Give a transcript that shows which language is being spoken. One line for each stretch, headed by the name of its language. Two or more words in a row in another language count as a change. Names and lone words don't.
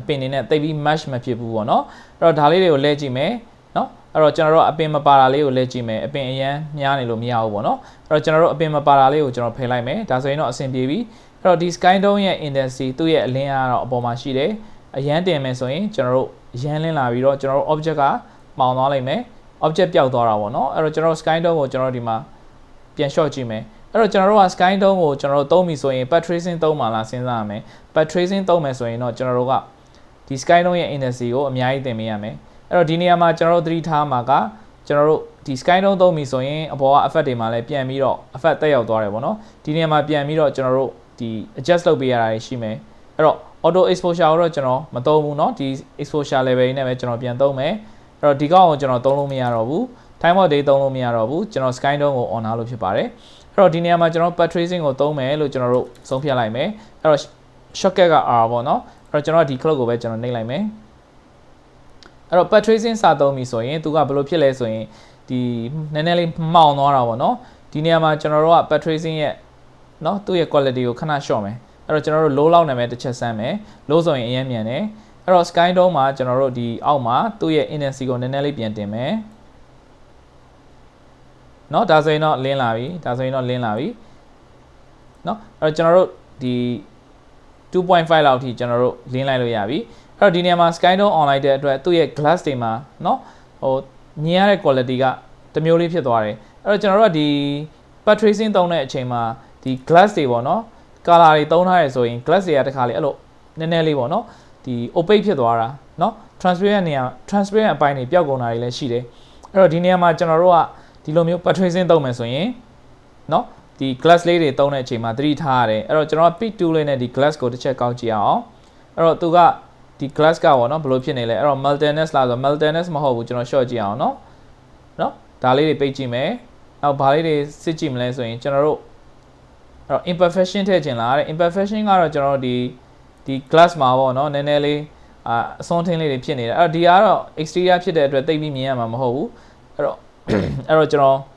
Burmese: ပင်တွေနဲ့တိတ်ပြီး match မဖြစ်ဘူးပေါ့เนาะအဲ့တော့ဒါလေးတွေကိုလဲကြည့်မယ်เนาะအဲ့တော့ကျွန်တော်တို့အပင်မပါတာလေးကိုလဲကြည့်မယ်အပင်အရန်များနေလို့မရဘူးပေါ့เนาะအဲ့တော့ကျွန်တော်တို့အပင်မပါတာလေးကိုကျွန်တော်ဖယ်လိုက်မယ်ဒါဆိုရင်တော့အဆင်ပြေပြီအဲ့တော့ဒီ Skydome ရဲ့ intensity သူ့ရဲ့အလင်းအားတော့အပေါ်မှာရှိတယ်အရန်တင်မယ်ဆိုရင်ကျွန်တော်တို့ရန်လင်းလာပြီးတော့ကျွန်တော်တို့ object ကမှောင်သွားလိမ့်မယ်object ပျောက်သွားတာပေါ့နော်အဲ့တော့ကျွန်တော် Skydome ကိုကျွန်တော်ဒီမှာပြန် short ကြည့်မယ်အဲ့တော့ကျွန်တော်တို့က Skydome ကိုကျွန်တော်တို့သုံးပြီဆိုရင်
English: path tracing
Burmese: သုံးမှလားစဉ်းစားရမယ်
English: path tracing
Burmese: သုံးမယ်ဆိုရင်တော့ကျွန်တော်တို့ကဒီ Skydome ရဲ့ intensity ကိုအများကြီးသင်ပေးရမယ်အဲ့တော့ဒီနေရာမှာကျွန်တော်တို့သ တိထားမှာကကျွန်တော်တို့ဒီ Skydome သုံးပြီဆိုရင်အပေါ်က effect တွေမှာလည်းပြန်ပြီးတော့ effect တက်ရောက်သွားတယ်ပေါ့နော်ဒီနေရာမှာပြန်ပြီးတော့ကျွန်တော်တို့ဒီ adjust လုပ်ပေးရတာရှိမယ်အဲ့တော့
English: auto exposure
Burmese: ကိုတော့ကျွန်တော်မ သုံးဘူးเนาะဒီ
English: exposure level
Burmese: နဲ့ပဲကျွန်တော်ပြန်သုံးမယ်အဲ့တော့ဒီကောင်ကိုကျွန်တော်သုံးလို့မရတော့ဘူး
English: time mode
Burmese: တွေသုံးလို့မရတော့ဘူးကျွန်တော် Skydome ကို on လုပ်ဖြစ်ပါတယ် အဲ့တော့ဒီနေရာမှာကျွန်တော်
English: path tracing
Burmese: ကိုသုံးမယ်လို့ကျွန်တော်တို့ဆုံးဖြတ်လိုက်မယ်အဲ့တော့ shortcut က R ပေါ့နော်အဲ့တော့ကျွန်တော်ဒီ clock ကိုပဲကျွန်တော်နှိပ်လိုက်မယ်အဲ့တော့
English: path tracing
Burmese: စသုံးပြီဆိုရင်သူကဘယ်လိုဖြစ်လဲဆိုရင်ဒီနည်းနည်းလေးမှောင်သွားတာပေါ့နော်ဒီနေရာမှာကျွန်တော်တို့က
English: path tracing
Burmese: ရဲ့နော်သူ့ရဲ့ quality ကိုခဏ short မယ်အဲ့တော့ကျွန်တော်တို့ low လောက်နိုင်မယ်တစ်ချက်စမ်းမယ် low ဆိုရင်အရင်မြန်တယ်အဲ့တော့ Skydome မှာကျွန်တော်တို့ဒီအောက်မှာသူ့ရဲ့ intensity ကိုနည်းနည်းလေးပြန်တင်မယ် เนาะဒါဆိုရင်တော့လင်းလာပြီเนาะအဲ့တော့ကျွန်တော်တို့ဒီ 2.5 လောက်ထိကျွန်တော်တို့လင်းလိုက်လို့ရပြီအဲ့တော့ဒီနေရာမှာ Skydome on လိုက်တဲ့အတွက်သူ့ရဲ့ glass တွေမှာเนาะဟိုမြင်ရတဲ့ quality ကတမျိုးလေးဖြစ်သွားတယ်အဲ့တော့ကျွန်တော်တို့ကဒီ path tracing သုံးတဲ့အချိန်မှာဒီ glass တွေပေါ့เนาะ color တွေသုံးထားရဆိုရင် glass တွေကတခါလေအဲ့လိုနည်းနည်းလေးပေါ့เนาะဒီ opaque ဖြစ်သွားတာเนาะ transparent နေရာ transparent အပိုင်းတွေပျောက်ကုန်တာတွေလည်း ရှိတယ်အဲ့တော့ဒီနေရာမှာကျွန်တော်တို့ကဒီလိုမျိုး
English: path tracing
Burmese: သုံးမယ်ဆိုရင်เนาะဒီ glass လေးတွေသုံးတဲ့အချိန်မှာသတိထားရတယ်အဲ့ တော့ကျွန်တော်က
English: pick tool
Burmese: လေးနဲ့ဒီ glass ကိုတစ်ချက်ကောက်ကြည့်အောင်အဲ့တော့သူကဒီ glass ကပေါ့เนาะဘယ်လိုဖြစ်နေလဲအဲ့တော့ multiness လားဆို multiness မဟုတ်ဘူးကျွန်တော် short ကြည့်အောင်เนาะဒါလေးတွေပိတ်ကြည့်မယ်နောက်ဘာလေးတွေစစ်ကြည့်မလဲဆိုရင်ကျွန်တော်တို့အဲ့တော့ imperfection ထည့်ချင်လားတဲ့ imperfection ကတော့ကျွန်တော်တို့ဒီ glass မှာပေါ့เนาะနည်းနည်းလေးအစွန်းထင်းလေးတွေဖြစ်နေတယ်အဲ့တော့ဒီကတော့ exterior ဖြစ်တဲ့အတွက်တိတ်ပြီးမြင်ရမှာမဟုတ်ဘူးအဲ့တော့ကျွန်